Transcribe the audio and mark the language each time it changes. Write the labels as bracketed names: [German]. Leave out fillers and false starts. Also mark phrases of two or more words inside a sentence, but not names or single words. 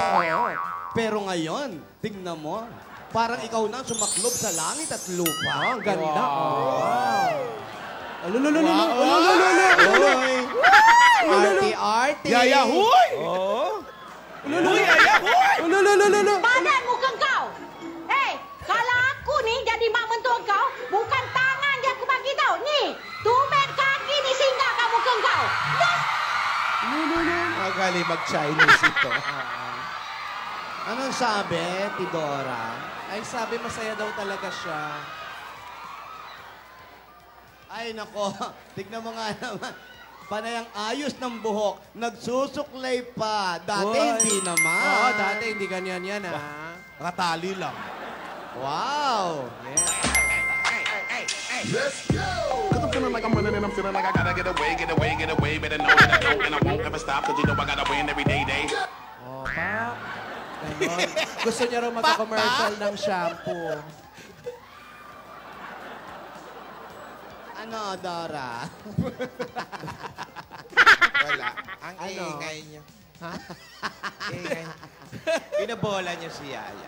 [Filipino] Pero ngayon, tignan mo, parang ikaw na sumaklob sa langit at lupa. Ang ganda. Arty-arty! Yaya, huy! Oo. Huy, Yaya, huy! [Malay] Badan muka kau. Kalau aku ni jadi mak mentua kau, bukan tangan yang aku bagi tau. Ni, tumit kaki ni singgah kat muka kau. [Filipino] Magaling mag-Chinese ito. Anong sabi, Tidora? Ay, sabi masaya daw talaga siya. Ay, nako, tignan mo nga naman. Panay ang ayos ng buhok, nagsusuklay pa. Dati hindi naman. Dati hindi ganyan yan, ha? Nakatali lang. Wow! [English] Cause I'm feeling like I'm running and I'm feeling like I gotta get away. Better know that I don't and I won't ever stop. Cause you know I gotta win every day. [Filipino] Pak. Ganon. Gusto niya raw magka-commercial ng shampoo. Ano, Dora? Wala. Ang ingay niya. Ha? Ingay. Pinabola niya si Yaya.